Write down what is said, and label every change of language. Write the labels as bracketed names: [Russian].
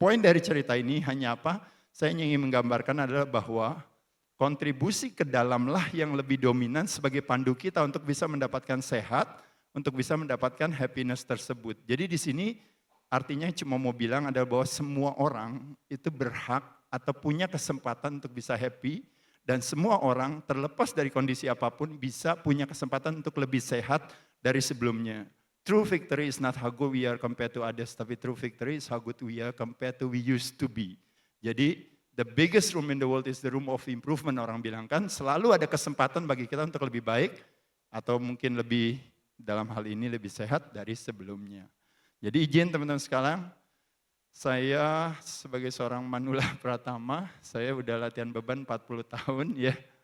[Indonesian] Poin dari cerita ini hanya apa? Saya ingin menggambarkan adalah bahwa kontribusi ke dalamlah yang lebih dominan sebagai pandu kita untuk bisa mendapatkan sehat, untuk bisa mendapatkan happiness tersebut. Jadi di sini artinya cuma mau bilang adalah bahwa semua orang itu berhak atau punya kesempatan untuk bisa happy, dan semua orang terlepas dari kondisi apapun bisa punya kesempatan untuk lebih sehat dari sebelumnya. [English] True victory is not how good we are compared to others, tapi true victory is how good we are compared to we used to be. [Indonesian] Jadi [English] the biggest room in the world is the room of improvement, [Indonesian] orang bilang kan, selalu ada kesempatan bagi kita untuk lebih baik atau mungkin lebih dalam hal ini lebih sehat dari sebelumnya. Jadi izin teman-teman sekalian, saya sebagai seorang manula pratama, saya udah latihan beban 40 tahun ya.